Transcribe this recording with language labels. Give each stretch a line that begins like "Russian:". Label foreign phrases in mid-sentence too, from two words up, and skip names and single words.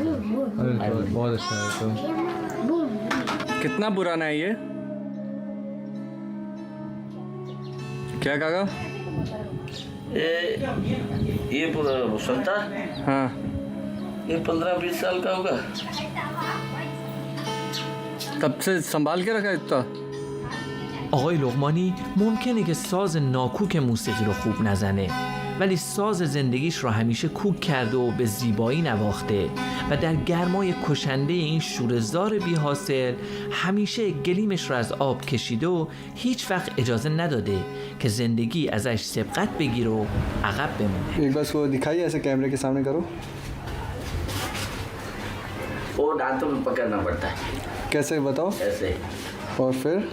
Hindi: अरे तो बहुत अच्छा है। तो कितना पुराना है ये? क्या काका? ये पूरा संता हाँ। ये 15-20 साल का होगा। तब से संभाल के रखा है इतना?
Persian: آقای لقمانی ممکنه که ساز ناکوک موسیقی رو خوب نزنه، ولی ساز زندگیش رو همیشه کوک کرده و به زیبایی نواخته و در گرمای کشنده این شوره‌زار بی حاصل همیشه گلیمش رو از آب کشیده و هیچ وقت اجازه نداده که زندگی ازش سبقت بگیره و عقب بمونه.
Hindi: एक बार इसको दिखाइए, ऐसे कैमरे के सामने करो। वो दांतों में पकड़ना पड़ता है कैसे बताओ? ऐसे। और फिर